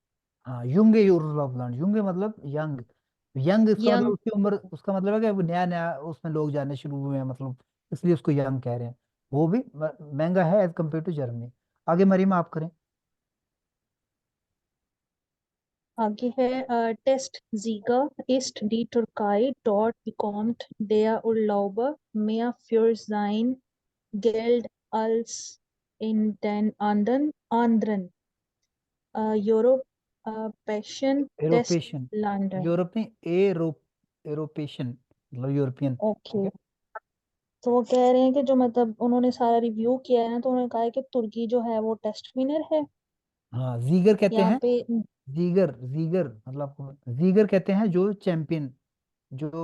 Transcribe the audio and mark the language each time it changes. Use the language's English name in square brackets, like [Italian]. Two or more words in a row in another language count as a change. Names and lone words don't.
[Hindi] हाँ [German] junge Euroland, [Hindi] युंगे मतलब यंग। यंग इसका मतलब यंग। उसकी उम्र, उसका मतलब है कि वो नया नया उसमें लोग जाने शुरू हुए हैं, मतलब इसलिए उसको यंग कह रहे हैं। वो भी महंगा है [English] as compare to Germany. [Hindi] आगे मरीम आप करें। आगे है [German] टेस्ट Sieger ist die Türkei, dort bekommt der Urlauber mehr für sein Geld als in den anderen europäischen [Hindi] यूरोपेशन, [German] Testländern. [Hindi] यूरोप नहीं, यूरोपेशन मतलब यूरोपियन। ठीक ओके, है, तो वो कह रहे हैं कि जो मतलब उन्होंने सारा रिव्यू किया है ना, तो उन्होंने कहा है कि तुर्की जो है वो [English] test winner [Hindi] है हाँ जीगर कहते यहाँ हैं। पे। जीगर, जीगर मतलब जीगर कहते हैं जो चैंपियन, जो